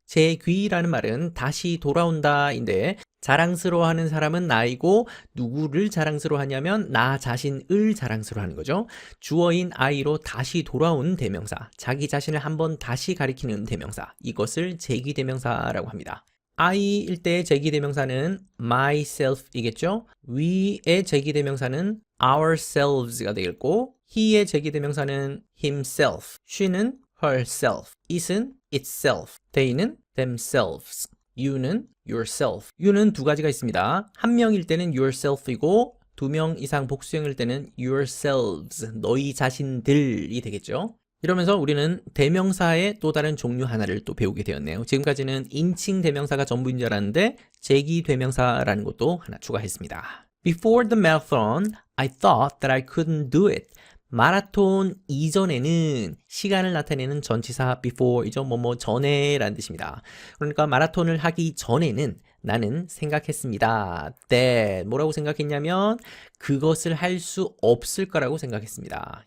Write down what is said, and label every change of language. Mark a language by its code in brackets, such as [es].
[ko] 제 귀라는 말은 다시 돌아온다인데 자랑스러워하는 사람은 나이고 누구를 자랑스러워하냐면 나 자신을 자랑스러워하는 거죠. 주어인 I로 다시 돌아온 대명사, 자기 자신을 한번 다시 가리키는 대명사, 이것을 제귀 대명사라고 합니다. I일 때 제기대명사는 myself이겠죠? we의 제기대명사는 ourselves가 되겠고 he의 제기대명사는 himself, she는 herself, it은 itself, they는 themselves, you는 yourself. you는 두 가지가 있습니다. 한 명일 때는 yourself이고 두 명 이상 복수형일 때는 yourselves, 너희 자신들이 되겠죠. 이러면서 우리는 대명사의 또 다른 종류 하나를 또 배우게 되었네요. 지금까지는 인칭 대명사가 전부인 줄 알았는데 제기 대명사라는 것도 하나 추가했습니다. [en] Before the marathon, I thought that I couldn't do it. [ko] 마라톤 이전에는 시간을 나타내는 전치사 before이죠. 뭐뭐 전에 라는 뜻입니다. 그러니까 마라톤을 하기 전에는 나는 생각했습니다. that 뭐라고 생각했냐면 그것을 할 수 없을 거라고 생각했습니다.